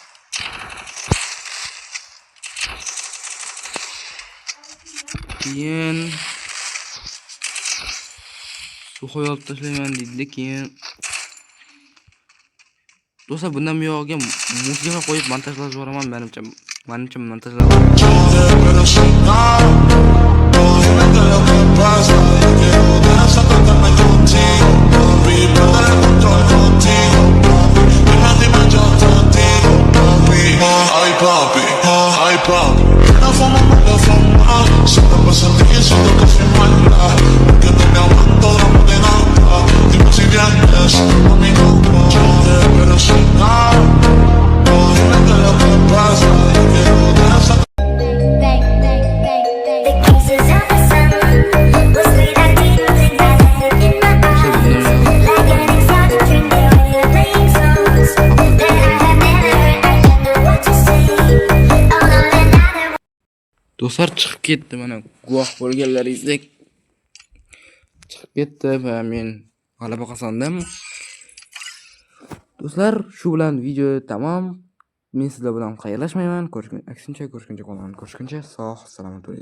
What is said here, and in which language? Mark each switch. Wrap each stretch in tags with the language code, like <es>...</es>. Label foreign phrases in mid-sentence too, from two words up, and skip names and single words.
<uz>Keyin qo'yib tashlayman dedi, keyin do'stlar, bundan buyog'iga musiqa qo'yib montajlab yuboraman, menimcha montajlab.</uz> <es>Ay papi, la fama mala fama, solo pasa el día siento que soy mala, porque no me aguanto drama de nada, dime si vienes, a mí no pero sin nada, dime qué es lo que pasa, yo quiero de esa.</es> <en>The kisses of the sun was sweet, I didn't think that it in my eyes, like an exotic drink, they were playing songs that I have never heard. I don't know what to say. Oh, not another.</en> <uz>Do'stlar, chiqib ketdi, mana guvoh bo'lganlaringizdek chiqib ketdi va men g'alaba qozondim. Do'stlar, shu bilan video tamom. Men sizlar bilan xayrlashmayman. Aksincha ko'rishguncha qolaman. Ko'rishguncha sog' salomat bo'linglar.</uz>